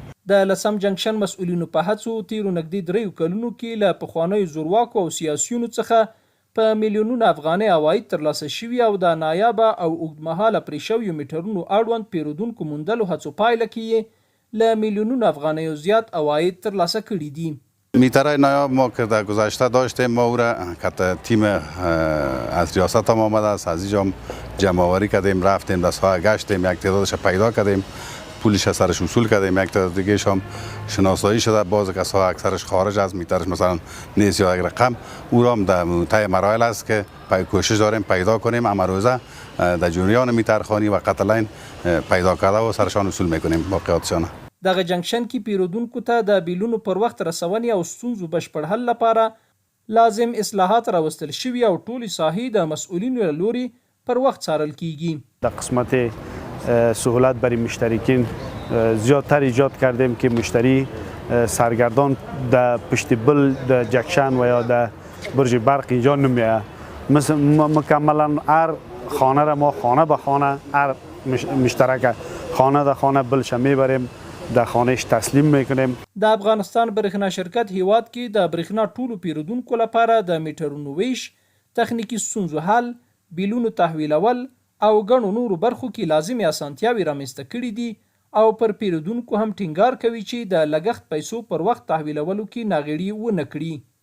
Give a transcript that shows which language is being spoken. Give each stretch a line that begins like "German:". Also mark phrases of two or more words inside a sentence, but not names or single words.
Pashto: د لسم جنکشن مسؤلینو په هڅو تیرو نږدې 3 کلونو کې له پخوانیو زورواکو او سیاسیونو څخه په میلیونونو افغانۍ عواید ترلاسه شوي او د نایابه او اوږدمهاله پرې شویو میټرونو اړوند پیرودونکو موندلو هڅو پایله کې یې له میلیونونو افغانیو زیات عواید ترلاسه کړي دي.
Persian: میترهای نایاب ما که در گذشته داشتیم، ما او را که تیم از ریاست هم آمده است، از اینجا جمع آوری کردیم، رفتیم در ساحه گشتیم، یک تعدادش پیدا کردیم، پولش از سرش وصول کردیم، یک تعداد دیگه هم شناسایی شده، بعضی کسا اکثرش خارج از میترش مثلا نیست یا یک رقم، او را هم در طی مراحل است که کوشش داریم پیدا کنیم. امروزه در جریان میترخانی و قتلین پیدا کرده و سرشان وصول میکنیم واقعاتشان.
Pashto: دغه جنکشن کې پیرودونکو ته د بیلونو پر وخت رسونې او ستونزو بشپړ حل لپاره لازم اصلاحات راوستل شوي او ټولې ساحې د مسئولینو له لوري پر وخت څارل کیږي.
Persian: در قسمت سهولت برای مشترکین زیادتر ایجاد کردیم که مشتری سرگردان در پشت بل در جنکشن و یا در برج برق اینجا نمیه. مکملا هر خانه را ما خانه به خانه، هر مشترک خانه در خانه بلش میبریم، در خانهش تسلیم میکنیم.
Pashto: د افغانستان برېښنا شرکت هیواد کې د برېښنا ټولو پیرودونکو لپاره د میټرونو ویش، تخنیکی ستونزو حل، بیلونو تحویلول او ګڼو نورو برخو کې لازمي اسانتیاوې رامنځته کړي دي او پر پیرودونکو هم ټینګار کوي چې د لګښت پیسو پر وخت تحویلولو کې ناغېړي ونه کړي.